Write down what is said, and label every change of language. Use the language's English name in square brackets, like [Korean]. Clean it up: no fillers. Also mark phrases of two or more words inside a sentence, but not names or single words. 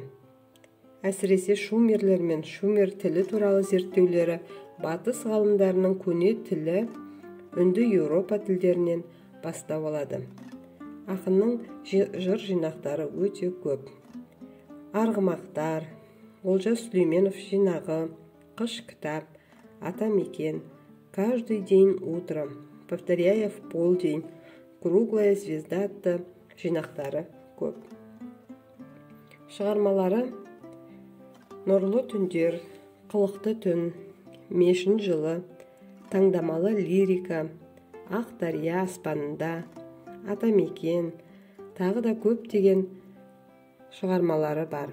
[Kazakh] Әсіресе шумерлер мен шумер тілі туралы зерттеулері батыс ғалымдарының көне тілі үнді Еуропа тілдерінен бастау алады. Ақынның жыр жинақтары өте көп. Арғымақтар, Олжас Сүлейменов жинағы, Қыш кітап, Атамекен, Каждый день утром, Повторяя в полдень, Круглая звезда атты жинақтары көп. Шығармалары Нұрлы түндер, Қылықты түн, Мешін жылы, Таңдамалы лирика, Ақ дария аспанында, Атамекен, тағы да көптеген шығармалары бар.